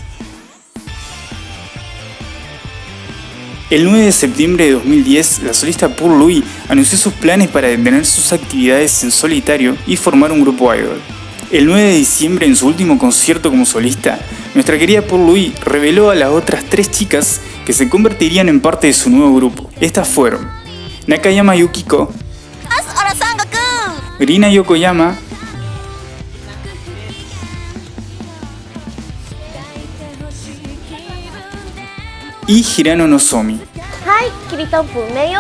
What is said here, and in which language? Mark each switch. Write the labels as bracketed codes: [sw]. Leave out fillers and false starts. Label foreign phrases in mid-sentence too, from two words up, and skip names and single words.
[es] El 9 de septiembre de 2010, la solista Purlui anunció sus planes para detener sus actividades en solitario y formar un grupo idol. El 9 de diciembre, en su último concierto como solista, nuestra querida Purlui reveló a las otras 3 chicas que se convertirían en parte de su nuevo grupo. Estas fueron Nakayama Yukiko, Rina Yokoyama y Hirano Nozomi. [ja] はい、きりたんぽめよ。